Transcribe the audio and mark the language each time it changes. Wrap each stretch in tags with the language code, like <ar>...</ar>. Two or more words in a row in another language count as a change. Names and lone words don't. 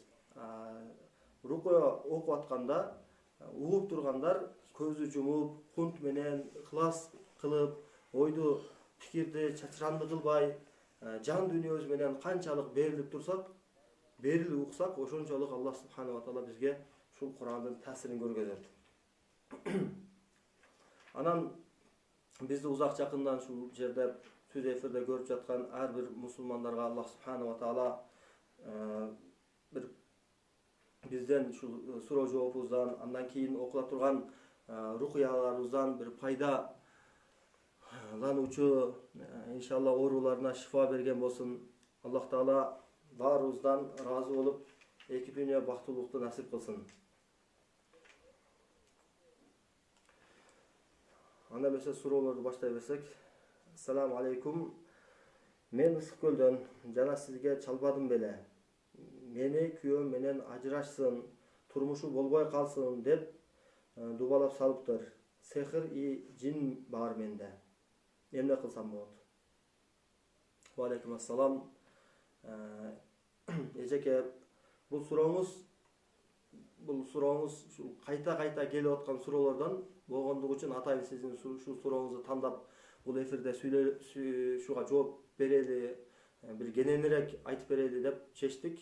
<ky>Рукуя окуп атканда угуп тургандар көзү жумуп, кунт менен ыхлас кылып, ойду, пикирди чачыранды кылбай, жан дүйнөбүз менен канчалык берилип турсак, берилип уксак, ошончолук Аллах</ky> <ar>سبحانه وتعالى</ar> <ky>бизге ушул Курандын таасирин көргөзөт. Анан бизди узак жакындан ушул жерде түз эфирде көрүп жаткан ар бир мусулмандарга Аллах</ky> <ar>سبحانه وتعالى</ar> <ky>бир бизден ушул суроо жоопубуздан, андан кийин окула турган рукуяларыбыздан бир пайда лануучу иншалла ооруларына шифа берген болсун. Аллах таала баарыбыздан ыраазы болуп, эки дүйнө бактылуулукту насип кылсын. Анда эмесе суроолорду баштай берсек.</ky> <ar>السلام عليكم.</ar> <ky>Мен Ысык көлдөн жана сизге чалбадым беле. Мени күйөөм менен ажырашсын, турмушу болбой калсын деп дубалап салыптыр. Сехир и жин бар менде. Эмне кылсам болот?</ky> <ar>وعليكم السلام.</ar> <ky>Эжеке, бул сурооңуз ушул кайта келип аткан суроолордон болгондугу үчүн атайын сиздин ушул сурооңузду тандап бул эфирде шуга жооп берели, бир кененирээк айтып берели деп чечтик.</ky>